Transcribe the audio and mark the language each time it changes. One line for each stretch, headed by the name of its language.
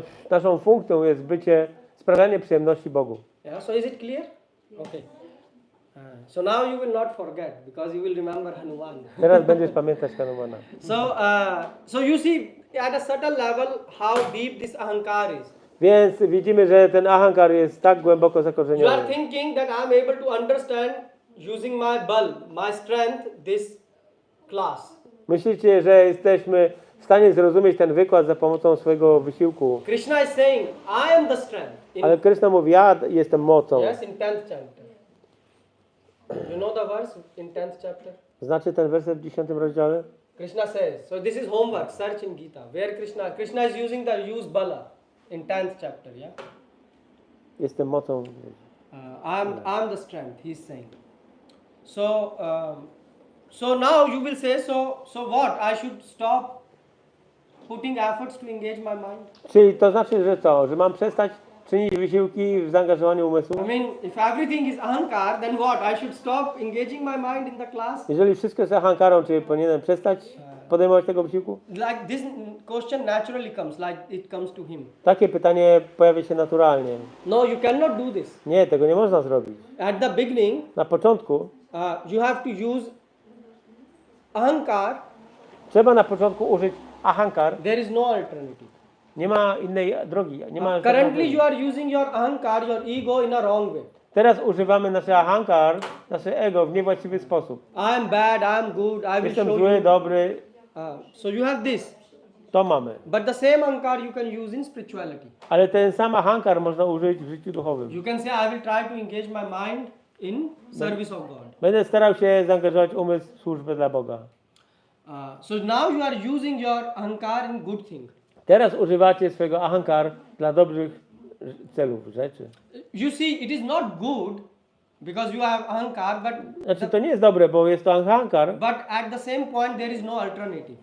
Polish: Naszą funkcją jest sprawianie przyjemności Bogu.
English: Yeah. So is it clear? Okay. So now you will not forget because you will remember Hanuman.
Polish: Teraz będziesz pamiętać Hanumana.
English: So you see at a certain level how deep this ahankar is.
Polish: Więc widzimy, że ten ahankar jest tak głęboko
English: You are
Polish: zakorzeniony.
English: thinking that I am able to understand using my bul, my strength, this class.
Polish: Myślicie, że jesteśmy w stanie zrozumieć ten wykład za pomocą swojego wysiłku.
English: Krishna is saying, I am the strength.
Polish: Ale Krishna mówi, ja jestem mocą.
English: Yes, in 10th chapter. You know the verse in 10th chapter?
Polish: Znacie ten werset w 10 rozdziale?
English: Krishna says, so this is homework, search in Gita, where Krishna is using the use bala in 10th chapter, yeah?
Polish: Jestem mocą.
English: I am the strength, he's saying. So now you will say, so what? I should stop putting efforts to engage my mind?
Polish: Czyli to znaczy, że co? Że mam przestać czynić wysiłki w zaangażowaniu umysłu?
English: I mean, if everything is ahankar, then what? I should stop engaging my mind in the class?
Polish: Jeżeli wszystko jest ahankarą, czy powinienem przestać podejmować tego wysiłku?
English: Like this question naturally comes, like it comes to him.
Polish: Takie pytanie pojawia się naturalnie.
English: No, you cannot do this.
Polish: Nie, tego nie można zrobić.
English: At the beginning,
Polish: Na początku
English: you have to use ahankar.
Polish: trzeba na początku użyć ahankar.
English: There is no alternative.
Polish: Nie ma innej drogi. Nie ma
English: Currently,
Polish: alternatywy.
English: you are using your ahankar, your ego in a wrong way.
Polish: Teraz używamy nasze ahankar, nasze ego w niewłaściwy sposób.
English: I am bad, I am good, I will
Polish: Jestem
English: show
Polish: zły,
English: you.
Polish: dobry.
English: So you have this.
Polish: To mamy.
English: But the same ahankar you can use in spirituality.
Polish: Ale ten sam ahankar można użyć w życiu duchowym.
English: You can say, I will try to engage my mind in service of God.
Polish: Będę starał się zaangażować umysł w służbę dla Boga.
English: So now you are using your ahankar in good thing.
Polish: Teraz używacie swojego ahankar dla dobrych celów, rzeczy.
English: You see, it is not good because you have ahankar,
Polish: Znaczy to nie jest dobre, bo jest to ahankar,
English: but at the same point there is no alternative.